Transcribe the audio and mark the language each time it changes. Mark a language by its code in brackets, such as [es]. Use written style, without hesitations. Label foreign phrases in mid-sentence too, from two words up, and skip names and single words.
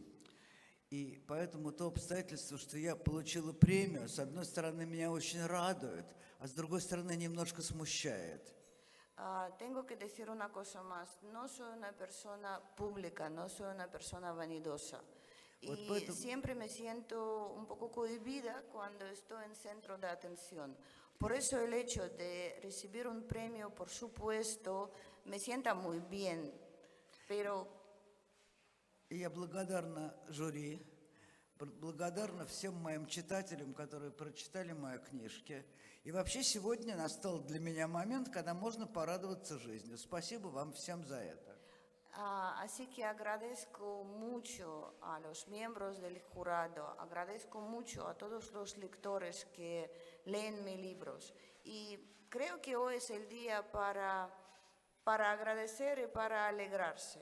[ru] И поэтому то обстоятельство, что я получила премию, с одной стороны, меня очень радует, а с другой стороны, немножко смущает. [es] Tengo que decir una cosa más. No soy una persona pública, no soy una persona vanidosa. [ru] Вот [es] Y [ru] поэтому- [es] siempre me siento un poco cohibida cuando estoy en centro de atención. Por eso el hecho de recibir un premio, por supuesto, me sienta muy bien. Pero [ru] И я благодарна жюри, благодарна всем моим читателям, которые прочитали мои книжки. И вообще сегодня настал для меня момент, когда можно порадоваться жизнью. Спасибо вам всем за это. [es] Así que agradezco mucho a los miembros del jurado, agradezco mucho a todos los lectores que leen mis libros. Y creo que hoy es el día para agradecer y para alegrarse.